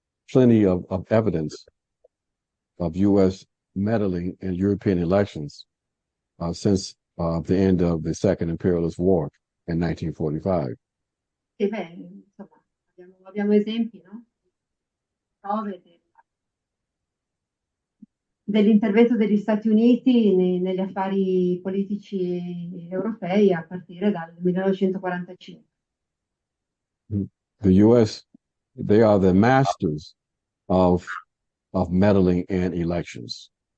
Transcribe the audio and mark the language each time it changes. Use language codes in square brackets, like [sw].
[en] plenty of evidence of U.S. meddling in European elections since the end of the Second Imperialist War in 1945. [it] Sì, beh, insomma, abbiamo esempi, no? Prove dell'intervento degli Stati Uniti negli affari politici europei a partire dal 1945. [en] The U.S., they are the masters of meddling in elections.